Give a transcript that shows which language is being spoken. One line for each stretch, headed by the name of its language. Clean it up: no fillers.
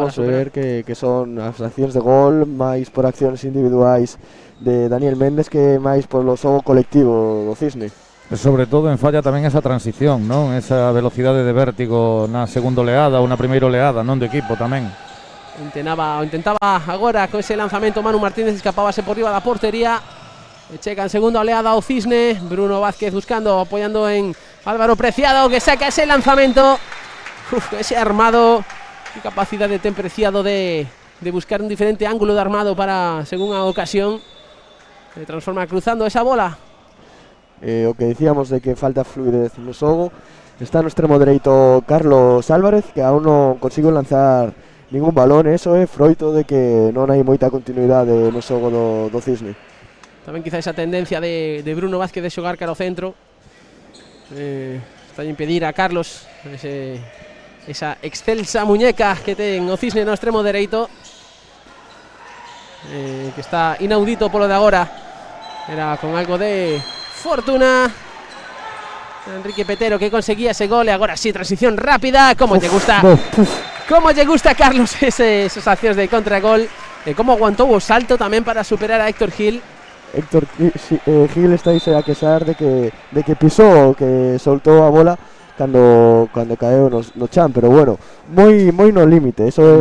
Galician: Estamos a ver que son as accións de gol máis por accións individuais de Daniel Méndez que máis polo xogo colectivo do Cisne. Sobre todo en falla tamén esa transición, non? Esa velocidade de vértigo na segunda oleada ou na primeira oleada, non do equipo tamén. Intentaba agora con ese lanzamento Manu Martínez, escapábase por riba da portería. Checa en segunda oleada o Cisne, Bruno Vázquez buscando, apoyando en Álvaro Preciado que saca ese lanzamento.
Spanish: Ese armado, qué capacidad de Preciado de buscar un diferente ángulo de armado para según a ocasión. Se transforma cruzando esa bola.
Galician: O que dicíamos de que falta fluidez no xogo, está no extremo dereito Carlos Álvarez que aún non consigo lanzar ningún balón, eso é froito de que non hai moita continuidade no xogo do Cisne. Tamén quizá esa tendencia de Bruno Vázquez de xogar cara ao centro está a impedir a Carlos esa excelsa muñeca que ten o Cisne no extremo dereito, que está inaudito polo de agora. Era con algo de fortuna Enrique Petero que conseguía ese gol e agora sí, transición rápida. Como te gusta, como lle gusta a Carlos esas accións de contragol, como aguantou o salto tamén para superar a Héctor Gil. Héctor Gil está a queixar de que pisou, que soltou a bola cando caeu no chan, pero bueno, moi no límite, eso é